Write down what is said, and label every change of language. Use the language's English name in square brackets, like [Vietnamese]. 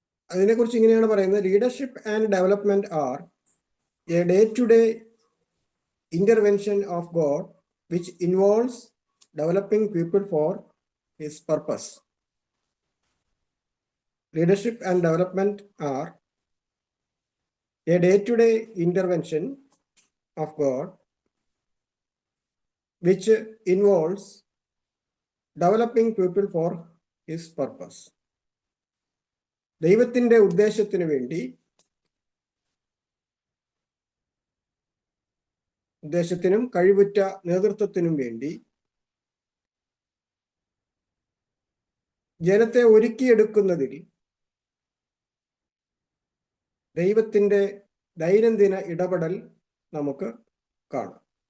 [Malayalam] അതിനെക്കുറിച്ച് ഇങ്ങനെയാണ് പറയുന്നത്: [English] Leadership and development are a day to day intervention of God which involves developing people for his purpose. Leadership and development are a day-to-day intervention of God which involves developing people for his purpose. [Malayalam] ദൈവത്തിന്റെ ഉദ്ദേശത്തിനു വേണ്ടി, ഉദ്ദേശത്തിനും കഴിവുറ്റ നേതൃത്വത്തിനും വേണ്ടി ജനത്തെ ഒരുക്കിയെടുക്കുന്നതിൽ ദൈവത്തിന്റെ ദൈനംദിന ഇടപെടൽ നമുക്ക് കാണാം.